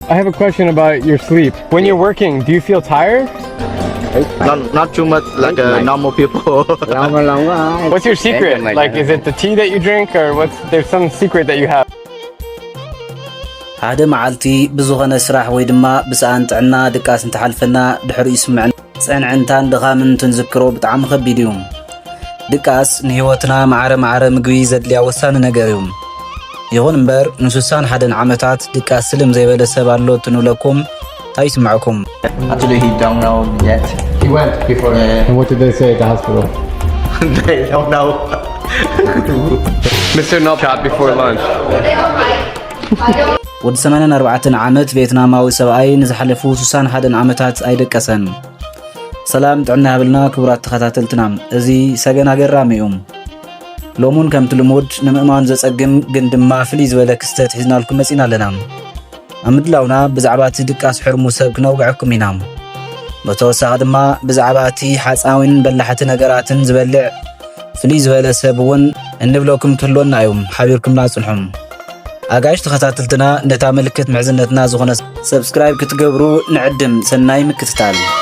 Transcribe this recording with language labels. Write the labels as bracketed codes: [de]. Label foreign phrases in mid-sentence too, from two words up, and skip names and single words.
[en] I have a question about your sleep. When you're working, do you feel tired? Not too much like normal people. What's your secret? Like, is it the tea that you drink, or there's some secret that you have? [ti] ሓደ መዓልቲ ብዝኾነ ስራሕ ወይ ድማ ብሰኣን ጥዕና ድቃስ እንተሓልፈና ድሕሪ ይስምዕን ፅዕንዕንታን ድኻምን ትንዝክሮ ብጣዕሚ ከቢድ እዩ ድቃስ ንህይወትና ማዕረ ማዕረ ምግቢ ዘድልያ ወሳኒ ነገር እዩ ይኹን እምበር ንስሳን ሓደን ዓመታት ድቃስ ስልም ዘይበለ ሰብ ኣሎ ትንብለኩም እንታይ ይስምዐኩም? [en] Actually, he don't know yet. He went before. And what did they say at the hospital? They don't know. Mr. Nup shot before lunch. [ti] ወዲ 84 ዓመት ቪየትናማዊ ሰብኣይ ንዝሓለፉ 61 ዓመታት ኣይደቀሰን ሰላም ጥዕና ያብልና ክቡራት ተኸታተልትና እዚ ሰገን ኣገራሚ እዩ ሎሙን ከምቲ ልሙድ ንምእማን ዘጸግም ግን ድማ ፍልይ ዝበለ ክስተት ሒዝናልኩም መጺና ኣለና ኣብ ምድላውና ብዛዕባ እቲ ድቃስ ሕርሙ ሰብ ክነውግዐኩም ኢና ብተወሳኺ ድማ ብዛዕባ እቲ ሓፃዊን በላሕቲ ነገራትን ዝበልዕ ፍልይ ዝበለ ሰብ እውን እንብለኩም ክህልወና እዩ ሓቢርኩም ላጽንሑም ኣጋይሽ ተኸታተልትና ነታ ምልክት ምሕዝነትና ዝኾነ ሰብስክራይብ ክትገብሩ ንዕድም ሰናይ ምክትታል